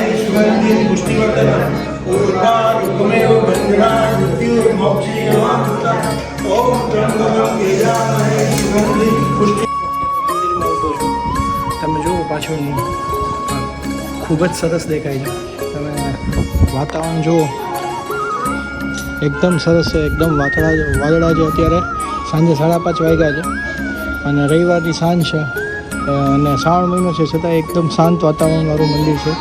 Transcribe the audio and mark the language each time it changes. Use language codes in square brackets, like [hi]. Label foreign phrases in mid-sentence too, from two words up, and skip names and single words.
[sa] सुगन्धिं पुष्टिवर्धनम् उर्वारुकमेव बन्धनात् मृत्युर्मोक्षीयमामृतम् ओम त्र्यंबकं यजामहे सुगन्धिं [gu] તમે જુઓ પાછળ ખૂબ જ સરસ દેખાય છે. તમે વાતાવરણ જુઓ, એકદમ સરસ છે. એકદમ વાદળા છે. અત્યારે સાંજે 5:30 વાગ્યા છે અને રવિવારની સાંજ છે અને શ્રાવણ મહિનો છે, છતાં એકદમ શાંત વાતાવરણવાળું મંદિર છે.